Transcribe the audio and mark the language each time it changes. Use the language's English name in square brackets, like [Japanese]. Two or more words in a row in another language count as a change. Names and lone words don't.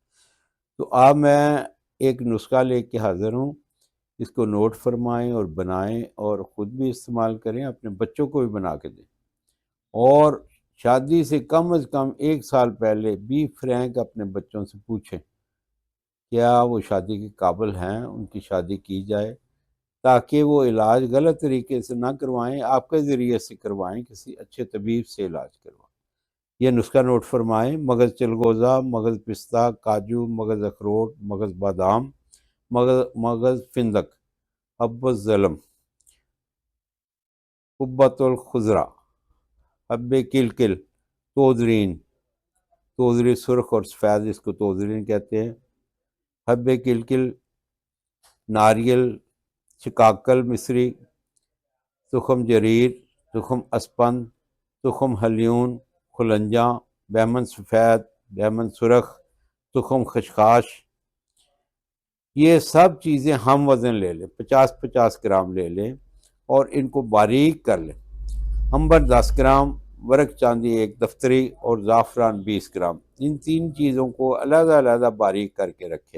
[Urdu] تو اب میں ایک نسخہ لے کے حاضر ہوں، اس کو نوٹ فرمائیں اور بنائیں اور خود بھی استعمال کریں، اپنے بچوں کو بھی بنا کے دیں، اور شادی سے کم از کم 1 سال پہلے [English] be frank [Urdu] اپنے بچوں سے پوچھیں کیا وہ شادی کے قابل ہیں، ان کی شادی کی جائے، تاکہ وہ علاج غلط طریقے سے نہ کروائیں، آپ کے ذریعے سے کروائیں، کسی اچھے طبیب سے علاج کروائیں۔ یہ نسخہ نوٹ فرمائیں: مغز چلگوزہ، مغز پستہ، کاجو، مغز اخروٹ، مغز بادام، مغز فندق، حب الظلم، حبۃ الخضرا، حب کلکل، توزرین، توزری سرخ اور سفید، اس کو توزرین کہتے ہیں، حب کلکل، ناریل، شکاکل مصری، تخم جریر، تخم اسپند، تخم ہلیون، خلنجاں، بیمن سفید، بیمن سرخ، تخم خشخاش۔ یہ سب چیزیں ہم وزن لے لیں، 50-50 گرام لے لیں اور ان کو باریک کر لیں۔ عنبر 10 گرام، ورق چاندی 1 دفتری اور زعفران 20 گرام، ان 3 چیزوں کو علیحدہ علیحدہ باریک کر کے رکھیں۔